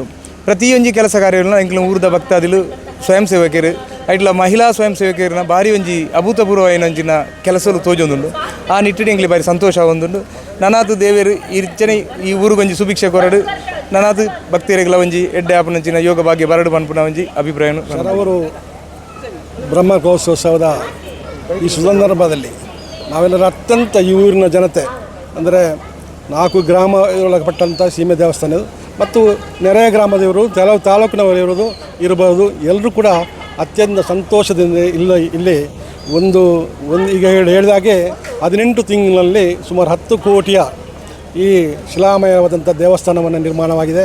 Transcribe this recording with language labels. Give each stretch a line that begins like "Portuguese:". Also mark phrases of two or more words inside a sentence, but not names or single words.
Tulu: ಪ್ರತಿಯೊಂಜಿ ಕೆಲಸ ಕಾರ್ಯಗಳನ್ನ ಇಂಕ್ಲ ಊರದ ಭಕ್ತಾದಿಲು ಸ್ವಯಂ ಸೇವಕರು ಐಟ್ಲ ಮಹಿಳಾ ಸ್ವಯಂ ಸೇವಕರನ್ನ ಭಾರಿ ಒಂಜಿ ಅಭೂತಪೂರ್ವವಾಯಿನಂಚಿನ ಕೆಲಸಗಳು ತೋಜೊಂದುಂಡು. ಆ ನಿಟ್ಟಿನ ಇಂಗ್ಲಿ ಭಾರಿ ಸಂತೋಷ ಆವೊಂದುಂಡು. ನನಾತು ದೇವೇರು ಇರ್ಚನೆ ಈ ಊರಿಗೊಂಜಿ ಸುಭಿಕ್ಷೆ ಕೊರಡು ನನಾತು ಭಕ್ತಿಯರಿಗೆಲ್ಲ ಒಂಜಿ ಎಡ್ಡೆ ಆಪನಂಚಿನ ಯೋಗ ಭಾಗ್ಯ ಬರಡು ಪನ್ಪುನ ಒಂಜಿ ಅಭಿಪ್ರಾಯ.
Kannada: ಶರವೂರು ಬ್ರಹ್ಮಕಲಶೋತ್ಸವದ ಈ ಸಂದರ್ಭದಲ್ಲಿ ನಾವೆಲ್ಲರೂ ಅತ್ಯಂತ ಈ ಊರಿನ ಜನತೆ ಅಂದರೆ 4 ಗ್ರಾಮ ಒಳಪಟ್ಟಂಥ ಸೀಮೆ ದೇವಸ್ಥಾನ ಮತ್ತು ನೆರೆಯ ಗ್ರಾಮದವರು ಕೆಲವು ತಾಲೂಕಿನವರು ಇರಬಹುದು, ಎಲ್ಲರೂ ಕೂಡ ಅತ್ಯಂತ ಸಂತೋಷದಿಂದ ಇಲ್ಲಿ ಒಂದು ಈಗ ಹೇಳಿದಾಗೆ 18 ತಿಂಗಳಲ್ಲಿ ಸುಮಾರು 10 ಕೋಟಿಯ ಈ ಶಿಲಾಮಯವಾದಂಥ ದೇವಸ್ಥಾನವನ್ನು ನಿರ್ಮಾಣವಾಗಿದೆ.